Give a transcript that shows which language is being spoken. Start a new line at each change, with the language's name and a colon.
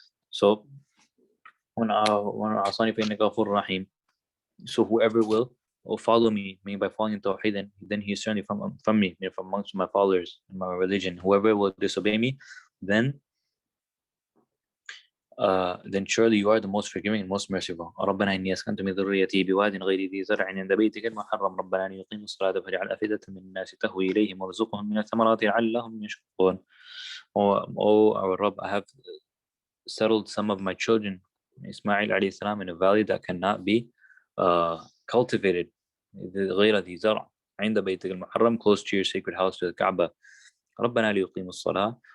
Arabic: So وَمَنْ عَصَانِي فَإِنَّكَ غَفُورٌ رَحِيمٌ.
English: So whoever will follow me, meaning by following Tawheed, then he is certainly from me, from amongst my followers in my religion. Whoever will disobey me, then surely you are the most forgiving and most merciful.
Arabic: ربنا إني أسكنت من ذريتي بواد غير ذي زرع عند بيتك المحرم ربنا أن يقيموا الصلاة فاجعل أفئدة من الناس تهوي إليهم وارزقهم من الثمرات لعلهم يشكرون.
English: Oh our Rabb, I have settled some of my children, Ismail alayhi salam, in a valley that cannot be cultivated.
Arabic: غير ذي زرع عند بيتك المحرم,
English: close to your sacred house, to the Kaaba.
Arabic: ربنا ليقيموا الصلاة.